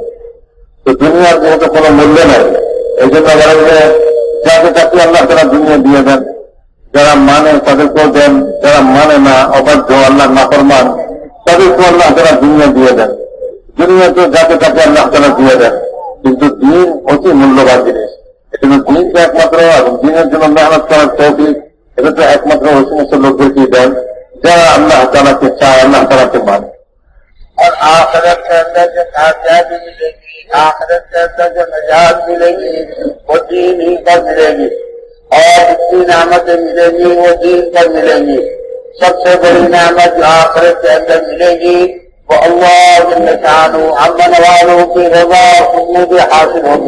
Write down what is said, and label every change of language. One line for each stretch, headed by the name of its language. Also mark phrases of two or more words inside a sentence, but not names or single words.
Bangla: তো দুনিয়ার যেহেতু কোনো মূল্য নেই, এই জন্য বলেন যে যাকে তাকে আল্লাহ তাআলা দুনিয়া দিয়ে দেন, যারা মানে তাদেরকেও দেন, যারা মানে না, অবাধ্য, আল্লাহ নাফরমান, তাদেরকেও আল্লাহ তাআলা দুনিয়া দিয়ে দেন। দুনিয়াতে যাকে তাকে আল্লাহ তাআলা দিয়ে দেন, কিন্তু দিন অতি মূল্যবান জিনিস। এজন্য দিনকে একমাত্র এবং দিনের জন্য মেহনত করার তৌফিক এটা তো একমাত্র ওই সমস্ত লোকদেরকেই দেন যারা আল্লাহ তাআলাকে চায়, আল্লাহ তাআলাকে মানে।
Urdu: اور آخرت کے اندر جو کامیابی ملے گی، آخرت کے اندر جو نجات ملے گی وہ دین ہی پر ملے گی، اور اتنی نعمتیں ملے گی وہ دین پر ملے گی۔ سب سے بڑی نعمت جو آخرت کے اندر ملے گی وہ اللہ جل شانہ امن والوں کی رضا قبول حاصل ہوگی۔